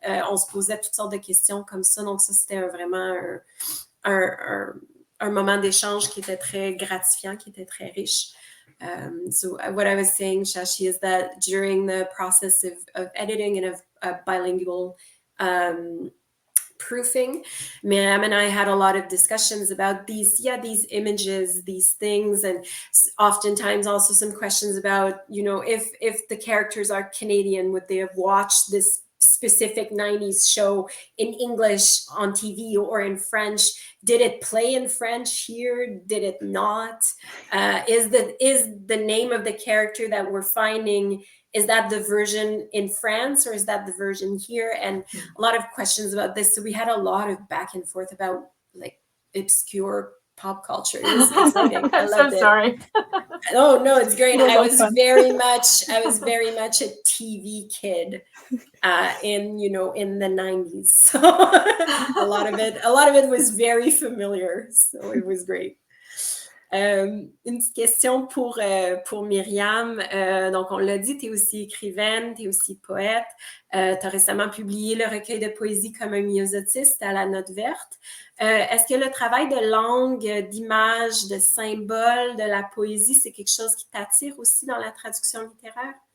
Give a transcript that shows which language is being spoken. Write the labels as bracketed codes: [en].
[fr] On se posait toutes sortes de questions comme ça. Donc, ça, c'était vraiment un moment d'échange qui était très gratifiant, qui était très riche. [en] So what I was saying, Shashi, is that during the process of editing and of bilingual proofing, Myriam and I had a lot of discussions about these images, these things, and oftentimes also some questions about, if the characters are Canadian, would they have watched this specific 90s show in English on TV or in French? Did it play in French here? Did it not? Is the name of the character that we're finding, is that the version in France or is that the version here? And a lot of questions about this. So we had a lot of back and forth about like obscure pop culture. It was exciting. I loved it. Sorry. Oh no, it's great. I was very much a TV kid in the 90s. So a lot of it was very familiar. So it was great. [fr] Une petite question pour Myriam. Donc, on l'a dit, tu es aussi écrivaine, tu es aussi poète. Tu as récemment publié le recueil de poésie comme un myosotis à la note verte. Est-ce que le travail de langue, d'image, de symbole, de la poésie, c'est quelque chose qui t'attire aussi dans la traduction littéraire?